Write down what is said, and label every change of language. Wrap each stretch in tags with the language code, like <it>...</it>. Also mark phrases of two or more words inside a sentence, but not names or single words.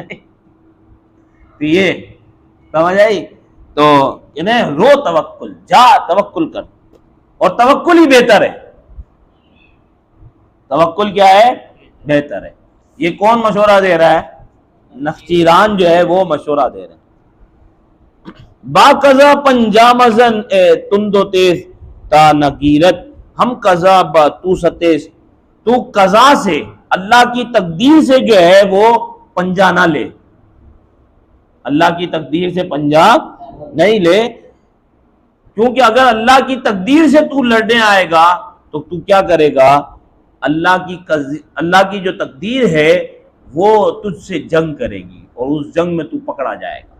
<ur>تو یہ سمجھ آئی. تو انہیں</ur> <fa>رو توکل,</fa> <ur>جا توکل کر, اور توکل ہی بہتر ہے. توکل کیا ہے؟ بہتر ہے. یہ کون مشورہ دے رہا ہے؟ نخچیران جو ہے وہ مشورہ دے رہے ہیں.</ur> <fa>با قضا پنجامزن اے تندو تیز تا نگیرت, ہم قضا با تو ستیز.</fa> <ur>تو قضا سے, اللہ کی تقدیر سے جو ہے وہ پنجا نہ لے, اللہ کی تقدیر سے پنجا نہیں لے, کیونکہ اگر اللہ کی تقدیر سے تو لڑنے آئے گا تو تو کیا کرے گا؟ اللہ کی جو تقدیر ہے وہ تجھ سے جنگ کرے گی, اور اس جنگ میں تو پکڑا جائے گا.</ur>